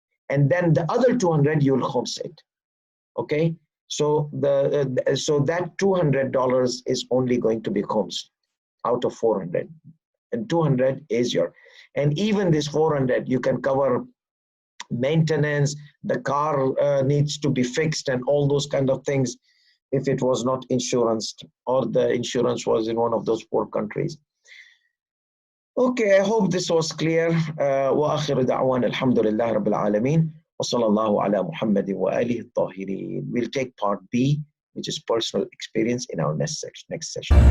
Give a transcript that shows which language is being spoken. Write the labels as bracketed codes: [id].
[en] And then the other 200 you'll Khums it. Okay, so so that $200 is only going to be Khums out of 400, and 200 is your, and even this 400 you can cover maintenance. The car needs to be fixed and all those kind of things if it was not insuranced, or the insurance was in one of those poor countries. Okay, I hope this was clear. [ar] وآخر دعوانا الحمد لله رب العالمين وصلى الله على محمد وآله الطاهرين. [en] We'll take part B, which is personal experience, in our next session.